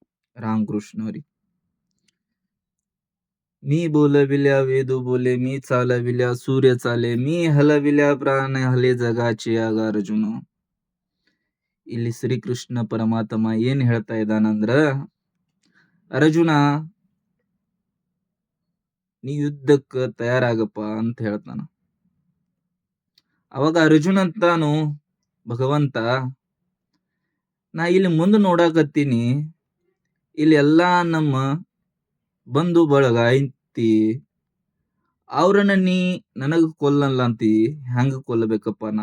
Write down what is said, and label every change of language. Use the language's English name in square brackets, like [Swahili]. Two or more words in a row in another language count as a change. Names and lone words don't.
[Marathi] रामकृष्ण हरी. मी बोलविल्या वेदू बोले, मी चालविल्या सूर्य चाले, मी हलविल्या प्राण हले जगाचे [Kannada] ಆಗ ಅರ್ಜುನ. ಇಲ್ಲಿ ಶ್ರೀಕೃಷ್ಣ ಪರಮಾತ್ಮ ಏನ್ ಹೇಳ್ತಾ ಇದ್ದಾನಂದ್ರ, ಅರ್ಜುನ ನೀ ಯುದ್ಧಕ್ಕೆ ತಯಾರಾಗಪ್ಪ ಅಂತ ಹೇಳ್ತಾನ. ಅವಾಗ ಅರ್ಜುನ ಅಂತಾನು, ಭಗವಂತ ನಾ ಇಲ್ಲಿ ಮುಂದೆ ನೋಡಾಕತ್ತೀನಿ, ಇಲ್ಲಿ ಎಲ್ಲಾ ನಮ್ಮ ಬಂಧು ಬಳಗ ಐತಿ, ಅವ್ರನ್ನ ನೀ ನನಗ ಕೊಲ್ಲಲ್ಲ ಅಂತಿ, ಹೆಂಗ ಕೊಲ್ಲಬೇಕಪ್ಪ ನಾ?